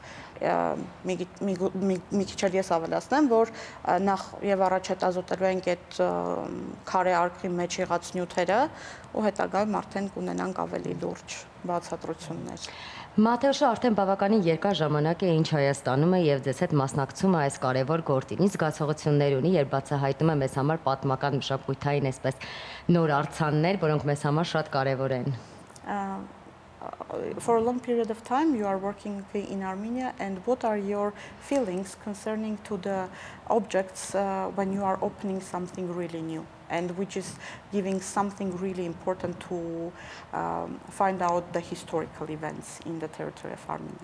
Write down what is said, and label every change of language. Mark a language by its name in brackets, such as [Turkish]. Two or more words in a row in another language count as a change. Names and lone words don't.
[Armenian] մի քիչ էլ ես ավելացնեմ, որ նախ եւ առաջ հետազոտելու ենք այդ քարե արկղի մեջ եղած նյութերը ու հետագայում արդեն կունենանք ավելի լուրջ բացատրություններ։ Մաթեոշը արդեն բավականին երկար ժամանակ է ինչ Հայաստանում է եւ ձեզ հետ մասնակցում է այս կարևոր գործին։ Զգացողություններ ունի, երբ բացահայտում է մեզ համար պատմական մշակութային այսպես նոր արձաններ, որոնք մեզ համար շատ կարևոր են։ [English] For a long period of time you are working in Armenia, and what are your feelings concerning to the objects when you are opening something really new and which is giving something really important to find out the historical events in the territory of Armenia?